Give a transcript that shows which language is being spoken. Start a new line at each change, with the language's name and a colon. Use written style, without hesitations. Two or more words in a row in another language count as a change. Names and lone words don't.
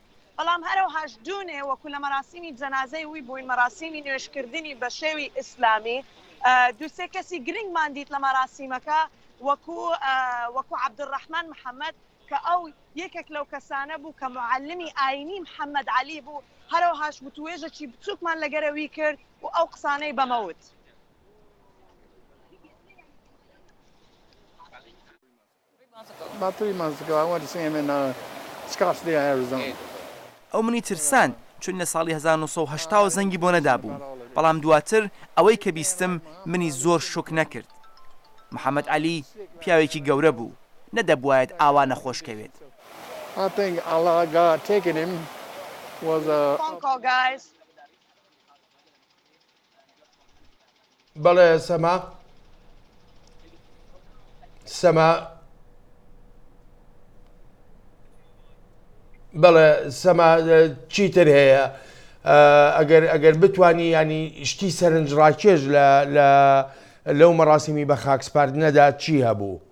Central Kurdish: بەڵام هەروەهاش دوونێ وەکو لە مەراسیمی جەنازەی وی بووین مەراسیمی نوێشکردنی بە شێوی ئیسلامی دووسێ کەسی گرنگمان دیت لە مەراسیمەکە وەکو عەبدوڕەحمان محەممەد کە ئەو یەکێک لەو کەسانە بوو کە معلمی ئاینی محەممەد علی بوو، هەروەهاش وتوێژەکی بچووکمان لەگەرەوی کرد و ئەو قسانەی بەمەوت.
English: About 3 months ago, I went to see him in Scottsdale, Arizona.
Central Kurdish: ئەو منی ترساند چون لە ساڵی 1970 زەنگی بۆ نەدابوو، بەڵام دواتر ئەوەی کە بیستم منی زۆر شوک نەکرد. محەممەد علی پیاوێکی گەورە بوو، نەدەبوایەت ئاوا نەخۆشکەوێت. بەڵێ سەما بەڵێ سەما چیتر هەیە ئەگەر بتانی ینی شتی سەرنجڕاکێش لەو مەراسیمی بە خاکسپاردنەدا چی هەبوو؟